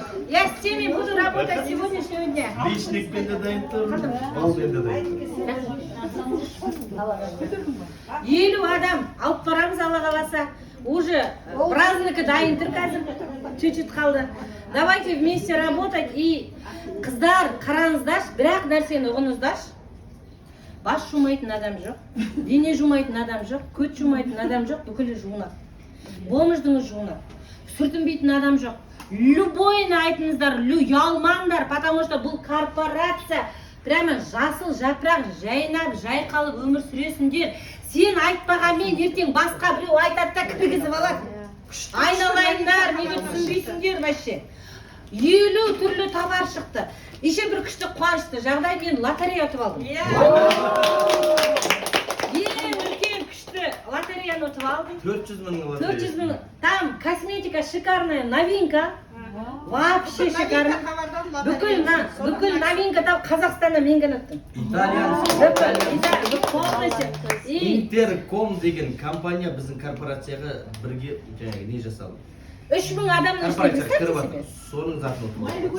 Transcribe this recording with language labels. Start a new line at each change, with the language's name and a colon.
Russian: Я с теми буду работать сегодняшнего дня.
Kazakh: Личникпен де дайын тұр, балмен де дайын тұр. 50 адам алып барамыз, Алла қаласа.
Russian: Уже праздники
Kazakh: дайын тұр қазір.
Russian: Чуть-чуть
Kazakh: қалды.
Russian: Давайте вместе работать и
Kazakh: қыздар, қараңыздаршы, бірақ нәрсені ұғыңыздаршы. Бас жумайтын адам жоқ, дене жумайтын адам жоқ, көт жумайтын адам жоқ, бүкілі жуынады. Болмыждыңыз жуынады. Сүртінбейтін адам жоқ. Любойны айтыңыздар, ұялмаңдар,
Russian: потому что
Kazakh: бұл корпорация
Russian: прямо
Kazakh: жасыл жапырақ жайнап, жайқалып өмір сүресіңдер. Сен айтпағанмен ертең басқа біреу айтады да кіргізіп алады. Айналайындар, неге түсінбейсіңдер
Russian: вообще.
Kazakh: 50 түрлі товар шықты.
Russian: Еще
Kazakh: бір күшті қуанышты жағдай, мен лотерея ұтып алдым. Ең үлкен күшті лотереяны ұтып алдым. 400 мың лотерея. 400 мың.
Russian: Там косметика шикарная, новинка. Вообще шикарно.
Kazakh: Бүкіл
Russian: новинка
Kazakh: там Қазақстанда мен ғана ұттым. Италиан.
Russian: Полностью.
Kazakh: Интерком деген компания біздің корпорацияға бірге не жасалды. 3000 адамның ішінде Корпорация соның затын ұтып алдым.